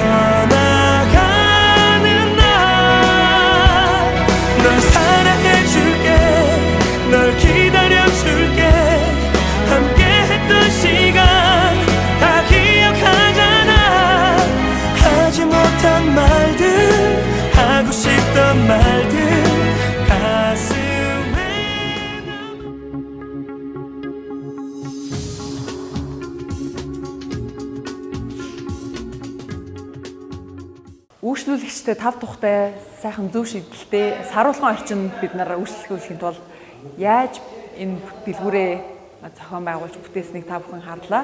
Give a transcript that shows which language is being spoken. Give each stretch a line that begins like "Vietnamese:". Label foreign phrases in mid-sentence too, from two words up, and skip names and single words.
Korean: 떠나가는 날 널 사랑해줄게 널 기다려줄게 함께 했던 시간 다 기억하잖아 하지 못한 말들 하고 싶던 말들 가슴에
Mongolian: Үйлчлүүлэгчтэй тав тухтай сайхан зөв шийдэлтэй саруулгын орчинд бид нар үйлчлүүлэхийн тулд яаж энэ дэлгүүрээ зохион байгуулж бүтээснийг та бүхэн харлаа.